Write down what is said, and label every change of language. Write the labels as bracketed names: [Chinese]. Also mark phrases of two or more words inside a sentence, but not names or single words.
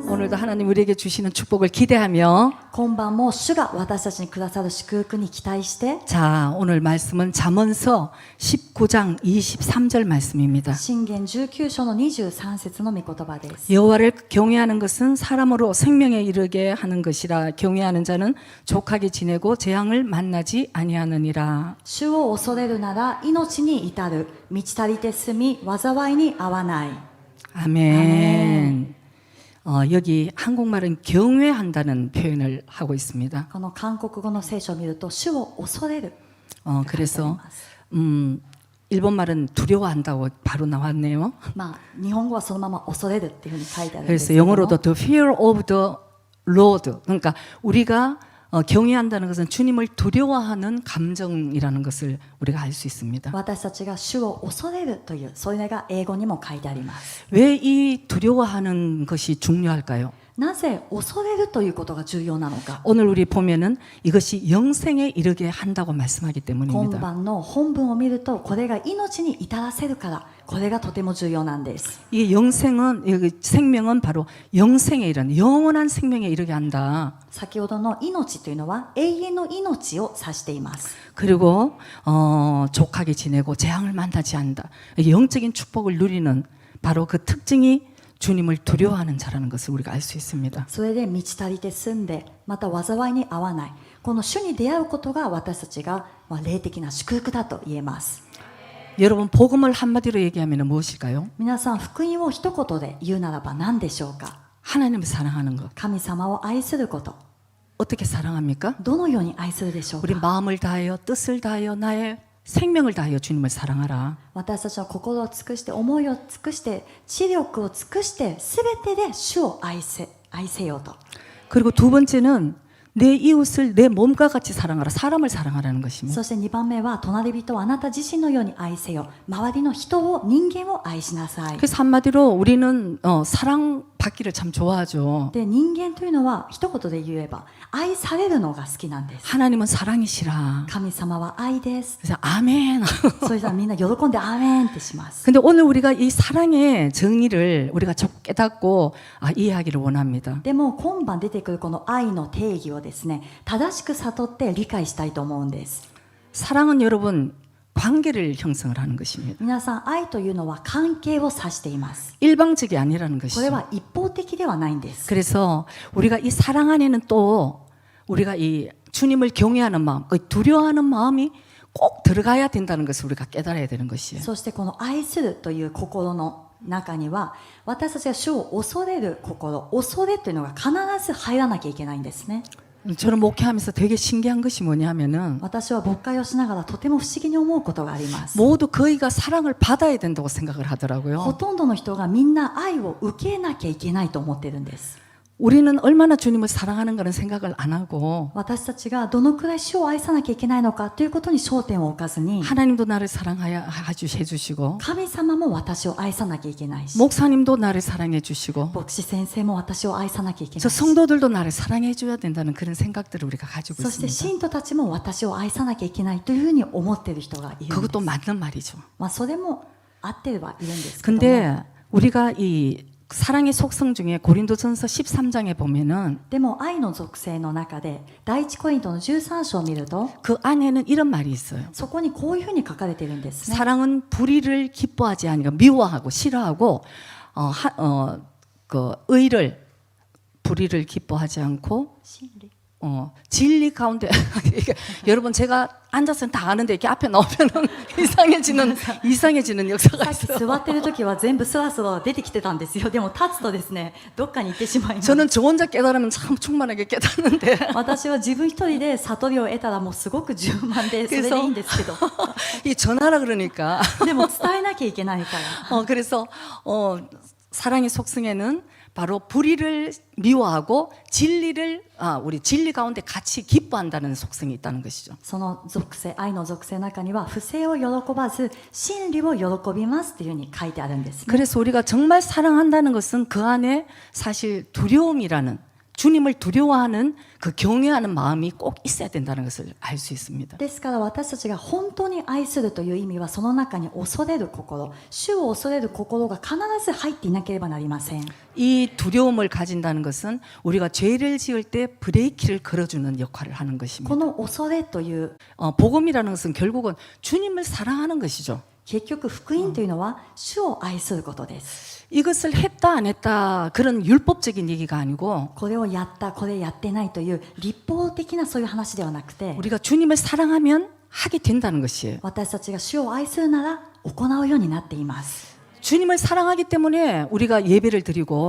[Korean] 오늘도 하나님 우리에게 주시는 축복을 기대하며 [Japanese] 今晩も主が私たちにくださる祝福に期待して [Korean] 자, 오늘 말씀은 잠언서 19장 23절 말씀입니다. [Japanese] 箴言19章の23節の御言葉です。 [Korean] 여호와를 경외하는 것은 사람으로 생명에 이르게 하는 것이라 경외하는 자는 족하게 지내고 재앙을 만나지 아니하느니라. [Japanese] 主を恐れるなら命に至る。満ち足りて住み災いに遭わない。 [Korean] 아멘. 여기 한국말은 경외한다는 표현을 하고 있습니다. [Japanese] この韓国語の聖書を見ると主を恐れる。 [Korean] 그래서 일본 말은 두려워한다고 바로 나왔네요. [Japanese] まあ日本語はそのまま恐れるっていうふうに書いてあるんです [Korean] 그래서 [Japanese] けども [Korean] 영어로도 [English] the fear of the Lord. [Korean] 그러니까 우리가 경외한다는 것은 주님을 두려워하는 감정이라는 것을 우리가 알 수 있습니다. [Japanese] 私たちが主を恐れるというそれが英語にも書いてあります。 [Korean] 왜 이 두려워하는 것이 중요할까요? [Japanese] なぜ恐れるということが重要なのか。 [Korean] 오늘 우리 보면은 이것이 영생에 이르게 한다고 말씀하기 [Japanese] 今 [Korean] 때문입니다. [Japanese] 晩の本文を見るとこれが命に至らせるからこれがとても重要なんです。 [Korean] 이 영생은 이 생명은 바로 영생에 이르는 영원한 생명에 이르게 한다. [Japanese] 先ほどの命というのは永遠の命を指しています。 [Korean] 그리고 족하게 지내고 재앙을 만나지 않는다. 영적인 축복을 누리는 바로 그 특징이 주님을 두려워하는 자라는 것을 우리가 알 수 있습니다. [Japanese] それで満ち足りて住んでまた災いに遭わない。この主に出会うことが私たちが霊的な祝福だと言えます。 [Korean] 여러분 복음을 한마디로 얘기하면 무엇일까요? [Japanese] 皆さん福音を一言で言うならば何でしょうか。 [Korean] 하나님을 사랑하는 것. [Japanese] 神様を愛すること。 [Korean] 어떻게 사랑합니까? [Japanese] どのように愛するでしょう [Korean] 우리 [Japanese] か。 [Korean] 마음을 다하여 뜻을 다하여 나의 생명을 다하여 주님을 사랑하라. [Japanese] 私たちは心を尽くして思いを尽くして知力を尽くして全てで主を愛せようと。 [Korean] 그리고 두 번째는 내 이웃을 내 몸과 같이 사랑하라. 사람을 사랑하라는 것입니다. [Japanese] そして2番目は隣人をあなた自身のように愛せよ。周りの人を人間を愛しなさい。 [Korean] 그래서 한마디로 우리는 사랑받기를 참 좋아하죠. [Japanese] で人間というのは一言で言えば愛されるのが好きなんです。 [Korean] 하나님은 사랑이시라. [Japanese] 神様は愛です。 [Korean] 그래서 아멘. [Japanese] それじゃみんな喜んでアーメンってします。 [Korean] 근데 오늘 우리가 이 사랑의 정의를 우리가 좀 깨닫고 이해하기를 원합니다. [Japanese] でも今晩出てくるこの愛の定義をですね正しく悟って理解したいと思うんです。 [Korean] 사랑은 여러분 관계를 형성을 하는 것입니다. [Japanese] 皆さん愛というのは関係を指しています。 [Korean] 일방적이 아니라는 [Japanese] これ [Korean] 것이죠. [Japanese] は一方的ではないんです。 [Korean] 그래서 우리가 이 사랑 안에는 또 우리가 이 주님을 경외하는 마음, 두려워하는 마음이 꼭 들어가야 된다는 것을 우리가 깨달아야 되는 것이에요. [Japanese] そしてこの愛するという心の中には私たちが主を恐れる心、恐れというのが必ず入らなきゃいけないんですね。 [Korean] 저는 목회하면서 되게 신기한 것이 뭐냐면은 [Japanese] 私は牧会をしながらとても不思議に思うことがあります。 [Korean] 모두 거의가 사랑을 받아야 된다고 생각을 [Japanese] ほ [Korean] 하더라고요. [Japanese] とんどの人がみんな愛を受けなきゃいけないと思ってるんです。 [Korean] 우리는 얼마나 주님을 사랑하는가는 생각을 안 하고 [Japanese] 私たちがどのくらい主を愛さなきゃいけないのかということに焦点を置かずに [Korean] 하나님도 나를 사랑해주시고 [Japanese] 神様も私を愛さなきゃいけないし [Korean] 목사님도 나를 사랑해 주시고 [Japanese] 牧師先生も私を愛さなきゃいけな [Korean] 저 [Japanese] いし [Korean] 성도들도 나를 사랑해 줘야 된다는 그런 생각들을 우리가 가지고 [Japanese] そして [Korean] 있습니다. [Japanese] 信徒たちも私を愛さなきゃいけないというふうに思っている人がいるんです。 [Korean] 그것도 맞는 말이죠. [Japanese] それも合ってはいるんですけども [Korean] 근데 우리가 이 사랑의 속성 중에 고린도전서 13장에 보면은 [Japanese] でも愛の属性の中で第一コリントの13章を見ると [Korean] 그 안에는 이런 말이 있어요. [Japanese] そこにこういうふうに書かれているんですね。 [Korean] 사랑은 불의를 기뻐하지 않으니까 미워하고 싫어하고 그 의를 불의를 기뻐하지 않고 [Japanese] 真理 [Korean] 진리 가운데 여러분 제가 앉아서 다 아는데 이렇게 앞에 나오면은 이상해지는 역사가 [Japanese] さっき [Korean] 있어요. [Japanese] 座ってる時は全部スラスラ出てきてたんですよ。でも立つとですねどっかに行ってしまいます。 [Korean] 저는 저 혼자 깨달으면 참 충만하게 깨닫는데 [Japanese] 私は自分一人で悟りを得たらもうすごく充満でそれでいいんですけど [Korean] 이 전하라 그러니까 [Japanese] でも伝えなきゃいけないから [Korean] 그래서 사랑의 속성에는 바로 불의를 미워하고 진리를 우리 진리 가운데 같이 기뻐한다는 속성이 있다는 것이죠. [Japanese] その属性愛の属性の中には不正を喜ばず真理を喜びますというふうに書いてあるんですね。 [Korean] 그래서 우리가 정말 사랑한다는 것은 그 안에 사실 두려움이라는 주님을 두려워하는 그 경외하는 마음이 꼭 있어야 된다는 것을 알 수 있습니다. [Japanese] ですから私たちが本当に愛するという意味はその中に恐れる心、主を恐れる心が必ず入っていなければなりません。 [Korean] 이 두려움을 가진다는 것은 우리가 죄를 지을 때 브레이크를 걸어주는 역할을 하는 [Japanese] こ 것입니다. の恐れという [Korean] 복음이라는 것은 결국은 주님을 사랑하는 것이죠. [Japanese] 結局福音というのは主を愛することです。 [Korean] 이것을 했다 안 했다 그런 율법적인 얘기가 아니고 [Japanese] これをやったこれやってないという立法的なそういう話ではなくて [Korean] 우리가 주님을 사랑하면 하게 된다는 것이에요. [Japanese] 私たちが主を愛するなら行うようになっています。 [Korean] 주님을 사랑하기 때문에 우리가 예배를 드리고